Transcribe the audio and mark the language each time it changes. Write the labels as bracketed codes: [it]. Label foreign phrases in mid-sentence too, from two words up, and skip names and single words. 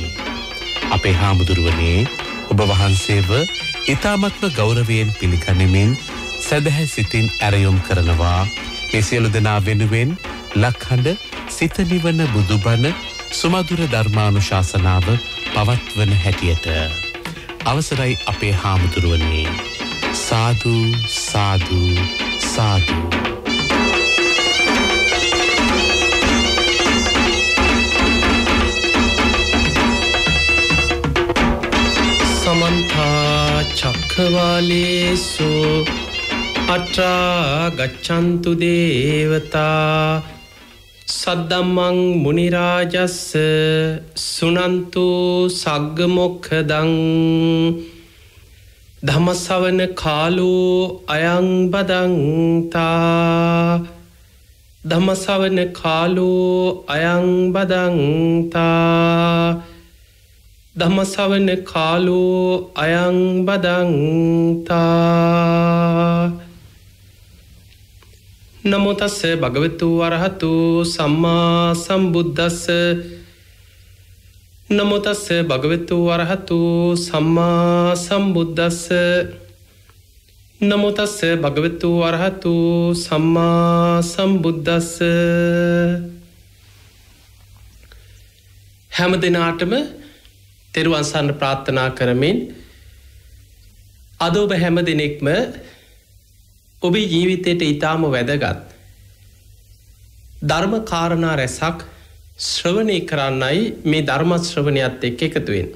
[si] අපේ හාමුදුරුවනේ ඔබ වහන්සේව ඉතාමත්ම ගෞරවයෙන් පිළිගනිමින් සදහැ සිතින් ඇරයුම් කරනවා මේ සියලු දෙනා වෙනුවෙන් ලක්හඬ සිත නිවන බුදුබණ සුමధుර ධර්මානුශාසනාව පවත්වන හැටියට. අවසරයි අපේ හාමුදුරුවනේ. සාදු සාදු සාදු. [pi] समन्त चक्रवालेषु अत्रा गच्छन्तु देवता सद्दम्मं मुनिराजस्स सुनन्तु सग्ग मोक्षदं ධම්මසවන කාලෝ අයං බදන්තා ධම්මසවන කාලෝ අයං බදන්තා ධම්මසවන කාලෝ අයං බදන්තා. නමෝ තස්ස භගවතු වරහතු සම්මා සම්බුද්දස්ස නමෝ තස්ස භගවතු වරහතු සම්මා සම්බුද්දස්ස නමෝ තස්ස භගවතු වරහතු සම්මා සම්බුද්දස්ස. [si] හැම දිනාටම තෙරුවන් සරණ ප්‍රාර්ථනා කරමින් අද ඔබ හැම දිනෙකම ඔබේ ජීවිතයට ඊටාම වැදගත් ධර්ම කාරණා රැසක් ශ්‍රවණය කරන්නයි මේ ධර්ම ශ්‍රවණයත් එක්ක එකතු වෙන්නේ.